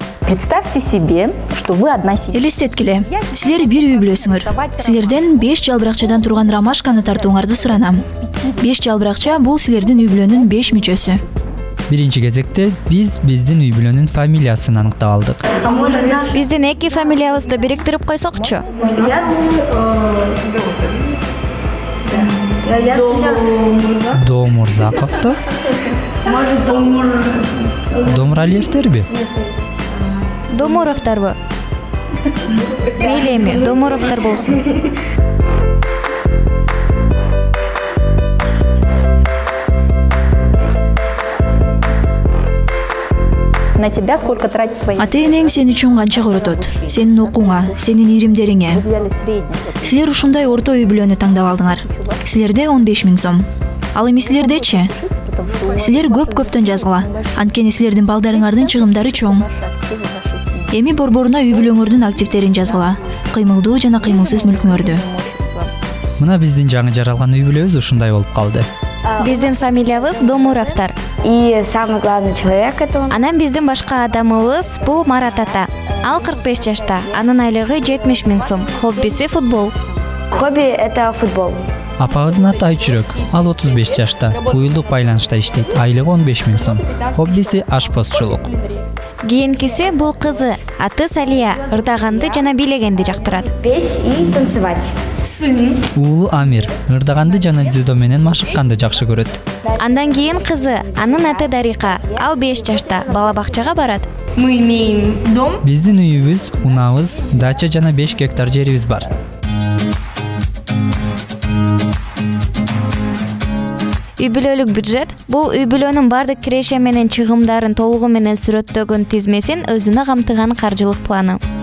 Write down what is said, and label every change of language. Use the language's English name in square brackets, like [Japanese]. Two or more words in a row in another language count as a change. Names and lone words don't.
[Russian] Представьте себе, что вы одна семья. [Kyrgyz] Элестеткиле, силер бир үй бүлөсүңөр. Силерден 5 жалбыракчадан турган ромашканы тартууңарды суранам. 5 жалбыракча бул силердин үй бүлөнүн 5 мүчөсү. Биринчи кезекте биз биздин үй бүлөнүн фамилиясын аныктап алдык. Биздин эки фамилиябызды бириктирип койсокчу. Домурзаковдор? Домуралиевдерби? Домуровдорбу? Мейли эми, Домуровдор болсун. [Russian] На тебя сколько тратит твои... [Kyrgyz] Ата-энең сен үчүн канча коротот? Сенин окууңа, сенин иримдериңе. [Russian] Взяли средний. [Kyrgyz] Силер ушундай орто үй бүлөнү тандап алдыңар. Силерде 15 000 сом. Ал эми силердечи? Силер көп-көптөн жазгыла. Анткени силердин балдарыңардын чыгымдары чоң. Эми борборуна үй бүлөңөрдүн активдерин жазгыла. Кыймылдуу жана кыймылсыз мүлкүңөрдү. Мына биздин жаңы жаралган үй бүлөбүз ушундай болуп калды. Биздин фамилиябыз Домуровдор. [Russian] И самый главный человек этого... [Kyrgyz] Анан биздин башка адамыбыз бул Марат ата. Ал 45 жашта. Анын айлыгы 70 000 сом. Хоббиси футбол. [Russian] Хобби это футбол. [Kyrgyz] Апабыздын аты Айчүрөк. Ал 35 жашта. Уюлдук байланышта иштейт. Айлыгы 15 000 сом. Хоббиси ашпозчулук. Кийинкиси бул кызы. Аты Салия. Ырдаганды жана бийлегенди жактырат. [Russian] Петь и танцевать. [Kyrgyz] Уулу Амир ырдаганды жана дзюдо менен машыкканды жакшы көрөт. Андан кийин кызы. Анын аты Дарика. Ал 5 жашта. Бала бакчага барат. [Russian] Мы имеем дом. [Kyrgyz] Биздин үйүбүз, унабыз, дача жана 5 гектар жерибиз бар. Үй бүлөлүк бюджет бул үй бүлөнүн бардык киреше менен чыгымдарын толугу менен сүрөттөгөн тизмесин өзүнө камтыган каржылык планы.